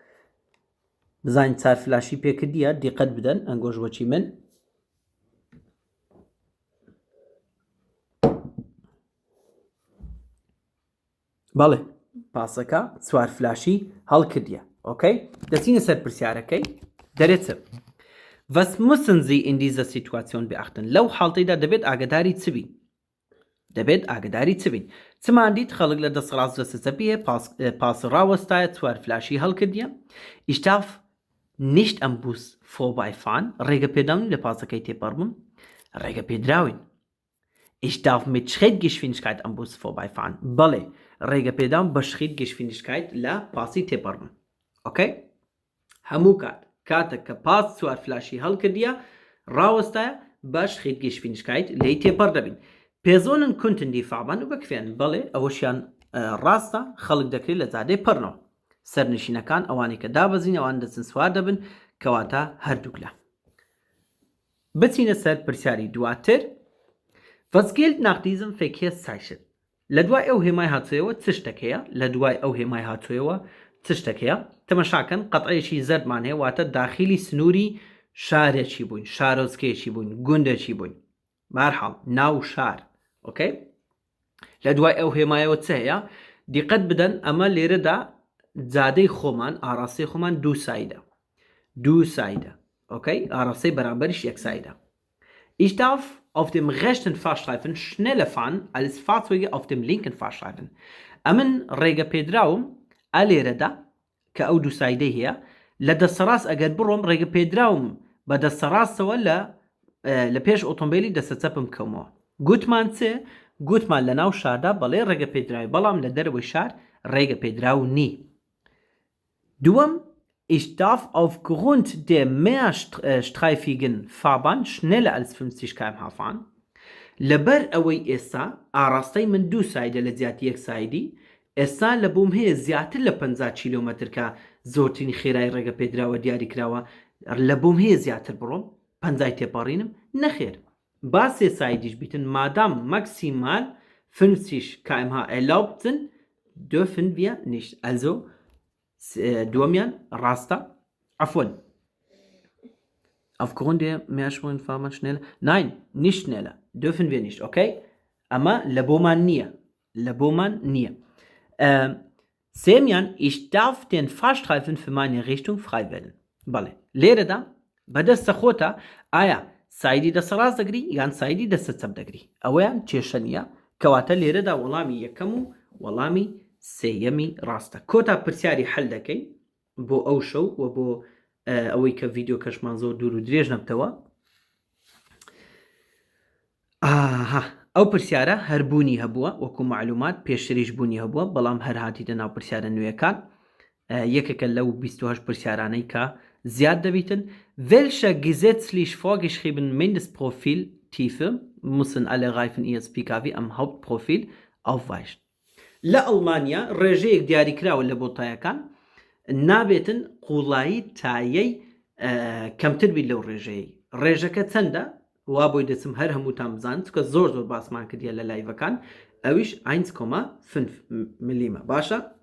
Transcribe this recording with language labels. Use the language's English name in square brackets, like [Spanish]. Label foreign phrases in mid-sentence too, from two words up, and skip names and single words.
[Central Kurdish] بزانین 4 فلاشی پێکردیە دیقەت بدەن ئەنگۆژوەچی من بەڵێ پاسەکە 4 فلاشی هەڵکردیە ئۆکەی دەچینە سەر پرسیارەکەی دەرێتە [German] Was müssen Sie in dieser Situation beachten? [Central Kurdish] لەو حاڵتەیدا دەبێت ئاگداری چبین چمان دیت خەڵک لە دەسەڵات دەسەچەپیە پاس ڕاوەستایە 4 فلاشی هەڵکردیە [German] Ich darf nicht am Bus vorbeifahren [Central Kurdish] ڕێگە پێداون لە پاسەکەی تێپەڕبم ڕێگە پێدراوین [German] Ich darf mit Schrittgeschwindigkeit am Bus vorbeifahren [Central Kurdish] بەڵێ ڕێگە پێداون بە Schrittgeschwindigkeit لە پاسی تێپەڕبم ئۆکەی هەموو کاتێک کە پاس 4 فلاشی هەڵکردیە ڕاوەستایە بە Schrittgeschwindigkeit لێی تێپەڕ دەبین [German] Personen könnten die Fahrbahn überqueren [Central Kurdish] بەڵێ ئەوەشیان ڕاستە خەڵک دەکرێت لە زادەی پەڕنەوە سەرنشینەکان ئەوانی کە دابەزین ئەوان دەچن سوار دەبن کەواتە هەردووک لە بچینە سەر پرسیاری دواتر [German] Was gilt nach diesem [Central Kurdish] Verkehrszeichen لە دوای ئەو هێمای هاتوویەوە چ شتێکەیە لە دوای ئەو هێمای هاتوویەوە چ شتێکەیە تەمەشاکەن قەتعەیەکی زەردمان هەیە واتە داخلی سنووری شارێکی بووین شارۆچکەیەکی بووین گوندێکی بووین بەهەرحاڵ ناو شار ئۆکەی لە دوای ئەو هێمایەوە چ هەیە دیقەت بدەن ئەمە لێرەدا جادەی خۆمان ئاراستەی خۆمان دوو سایدە ئۆکەی ئاراستەی بەرامبەریش یەک سایدە [German] Ich darf auf dem rechten Fahrstreifen schneller fahren als Fahrzeuge auf dem linken Fahrstreifen. [Central Kurdish] ئەمن ڕێگە پێدراوم ئەلێرەدا کە ئەو دوو سایدەی هەیە لە دەسەڕاست ئەگەر بڕۆم ڕێگە پێدراوم بە دەسەڕاستەوە لە پێش ئۆتۆمبیلی دەسەچەپم کەومەوە گوتمان گوتمان لە ناو شاردا بەڵێ ڕێگە پێدراوی بەڵام لە دەرەوەی شار ڕێگە پێدراو نی دوم [German] ich darf aufgrund der mehrstreifigen Fahrbahn schneller als 50 km/h fahren. [Central Kurdish] لەبەر ئەوەی ئێستا ئاراستەی من 2 سایدە لە جیاتی 1 سایدی ئێستا لە بۆم هەیە زیاتر لە 50 کیلۆمەتر کە زۆرترین خێرای ڕێگە پێدراوە دیاریکراوە لە بۆم هەیە زیاتر بڕۆم 50 تێپەڕینم نەخێر با 3 سایدیش بیتن مادام [German] maximal 50 km/h erlaubt sind dürfen wir nicht also [Central Kurdish] دومیان ڕاستە عفوا aufgrund [German] der mehrspurigen Fahrbahn schneller nein nicht schneller dürfen wir nicht okay [Central Kurdish] ئەمە لە بۆمان نییە سێمیان [German] ich darf den Fahrstreifen für meine Richtung frei wählen [Central Kurdish] بەڵێ لێرەدا بەدەستە خۆتە ئایا سایدی دەسە ڕاست دەگری یان سایدی دەسە چەپ دەگری ئەوەیان کێشە نییە کەواتە لێرەدا وەڵامی یەکەم و وەڵامی سێیەمی ڕاستە کۆتا پرسیاری حەل دەکەی بۆ ئەو شەو و بۆ ئەوەی کە ڤیدیۆ کەشمان زۆر دوور و درێژ نەبتەوە ئەو پرسیارە هەربوونی هەبووە وەکو معلومات پێشتریش بوونی هەبووە بەڵام هەر هاتیتە ناو پرسیارە نوێیەکان یەکێکە لەو 28 پرسیارانەی کە زیاد دەبیتن [German] welche gesetzlich vorgeschrieben Mindestprofiltiefe müssen alle Reifen ihres PKW am Hauptprofil aufweisen [Central Kurdish] لە ئەڵمانیا ڕێژەیەک دیاریکراوە لە بۆتایەکان نابێتن قوڵایی تایەی کەمتر بیت لەو ڕێژەکە چەندە وا بۆی دەچم هەر هەمووتان بزانت کە زۆر باسمان کردیە لە لایڤەکان ئەویش 1.5 ملیمە باشە